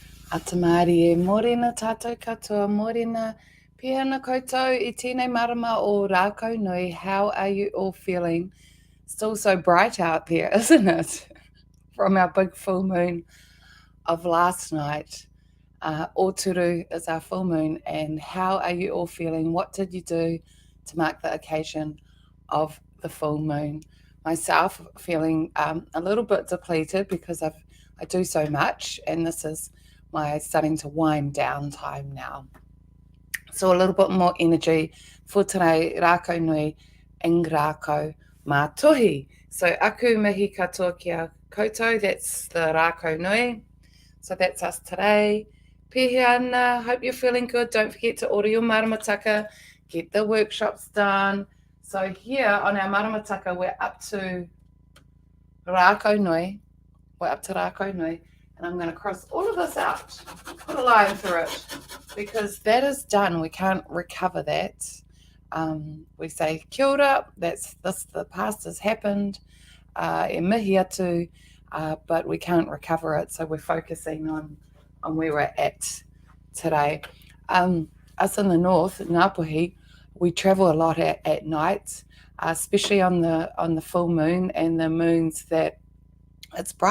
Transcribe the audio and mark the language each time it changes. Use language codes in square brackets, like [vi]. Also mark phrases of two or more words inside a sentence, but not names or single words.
[mi] Atamari e morena tātou katoa, morena pihana koutou I tēnei marama o Rākaunui. [en] How are you all feeling? Still so bright out there, isn't it? From our big full moon of last night. Oturu is our full moon, and how are you all feeling? What did you do to mark the occasion of the full moon? Myself feeling a little bit depleted because I do so much, and this is my starting to wind down time now. So a little bit more energy for today, [mi] Rākaunui ing rākau mātohi. So aku mihi katoa kia koutou, [en] that's the Rākaunui. So that's us today. [mi] Pēhea ana, [en] hope you're feeling good. Don't forget to order your maramataka, get the workshops done. So here on our maramataka, we're up to Rākaunui. And I'm going to cross all of this out, put a line through it, because that is done. We can't recover that. We say [mi] kia ora, [en] the past has happened, [mi] e mihi atu, [en] but we can't recover it, so we're focusing on where we're at today. Us in the north, Ngāpuhi, we travel a lot at night, especially on the full moon and the moons that it's bright.